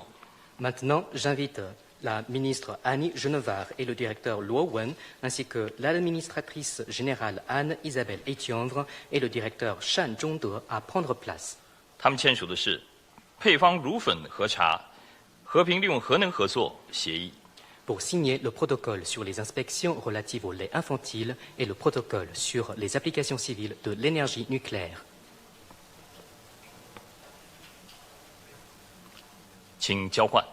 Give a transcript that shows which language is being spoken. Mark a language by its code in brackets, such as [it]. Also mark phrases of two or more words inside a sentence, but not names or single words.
[fr] Maintenant, j'invite la ministre Annie Genevard et le directeur Luo Wen, ainsi que l'administratrice générale Anne-Isabelle Etienvre et le directeur Shan Zhongde à prendre place. [zh] 他们签署的是配方乳粉和茶和平利用核能合作协议。 [fr] Pour signer le protocole sur les inspections relatives au lait infantile et le protocole sur les applications civiles de l'énergie nucléaire. [zh] 请交换。